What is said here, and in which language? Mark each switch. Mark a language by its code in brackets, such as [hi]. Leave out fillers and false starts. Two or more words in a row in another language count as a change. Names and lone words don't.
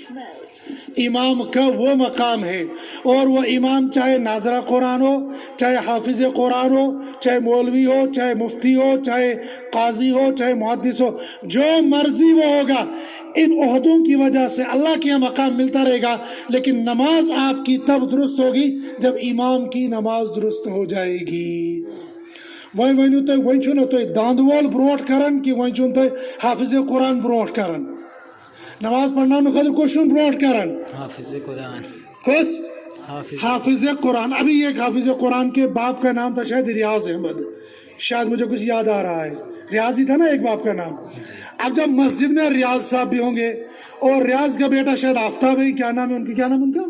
[ur] امام کا وہ مقام ہے, اور وہ امام چاہے ناظرہ قرآن ہو, چاہے حافظ قرآن ہو, چاہے مولوی ہو, چاہے مفتی ہو, چاہے قاضی ہو, چاہے محدث ہو, جو مرضی وہ ہوگا. ان عہدوں کی وجہ سے اللہ کے مقام ملتا رہے گا, لیکن نماز آپ کی تب درست ہوگی جب امام کی نماز درست ہو جائے گی. [ks] وۄنۍ ؤنِو تُہۍ وۄنۍ چھُنہٕ تُہۍ داند وول برونٛٹھ کران کہِ وۄنۍ چھُنہٕ تُہۍ حافظ قرآن برونٛٹھ کران. نماز پڑھناونہٕ خٲطرٕ کُس چھُنہٕ برونٛٹھ کران؟ حافظ قرآن. کس؟ حافظ قرآن. [ur] ابھی ایک حافظ قرآن کے باپ کا نام تھا شاید ریاض احمد, شاید مجھے کچھ یاد آ رہا ہے. ریاض ہی تھا نا ایک باپ کا نام. اب جب مسجد میں ریاض صاحب بھی ہوں گے, اور ریاض کا بیٹا شاید آفتاب ہے, کیا نام ہے ان کی, کیا نام ان کا؟